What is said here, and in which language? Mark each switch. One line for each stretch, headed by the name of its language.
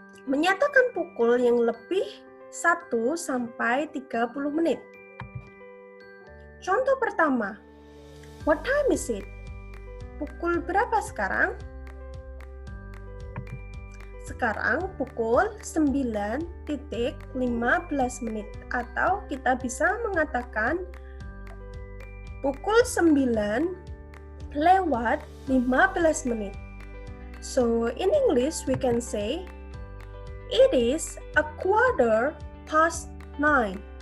Indonesian: Menyatakan pukul yang lebih 1 sampai 30 menit. Contoh pertama,
English: what time is it?
Indonesian: Pukul berapa sekarang? Sekarang pukul 9.15 menit, atau kita bisa mengatakan pukul 9 lewat 15 menit.
English: So, in English we can say, it is a quarter past 9.